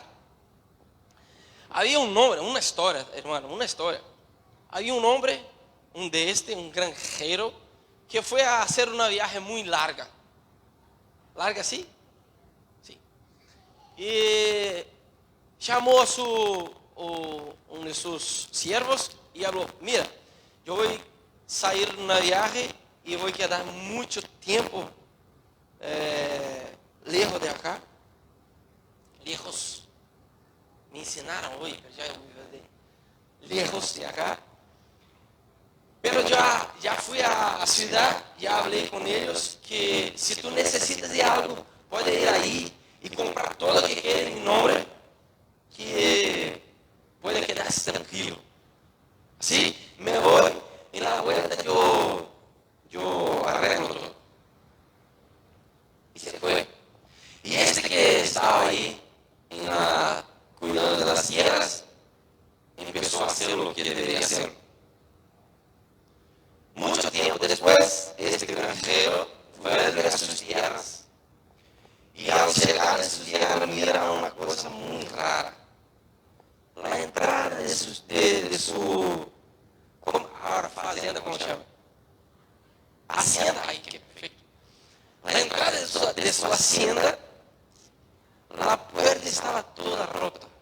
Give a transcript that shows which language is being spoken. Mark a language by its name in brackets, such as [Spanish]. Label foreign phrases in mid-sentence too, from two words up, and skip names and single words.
[Spanish] Había un hombre, una historia, hermano, una historia. Había un hombre, un granjero, que fue a hacer una viaje muy larga. ¿Larga, sí? [Portuguese] Y chamou um de seus siervos e falou: mira, eu vou sair numa viagem e vou quedar muito tempo [Spanish] lejos de acá. [Portuguese] Lejos. Me ensinaram hoje, já [Spanish] lejos de acá. [Portuguese] Pero já fui à cidade, já falei com eles que se tu necessitas de algo, pode ir aí e comprar todo o que quer em nome, que pode quedar-se tranquilo. Assim, me vou e na vuelta eu arreglo todo. E se foi. E este que estava aí, cuidando das tierras, começou a fazer o que deveria ser. Muito tempo depois, este granjeiro vuelve a suas tierras. E ao chegar a suas tierras, mira uma coisa muito rara. A entrada de sua fazenda, como chama? Hacienda, ai que perfeito. A entrada de sua hacienda, a porta estava toda rota.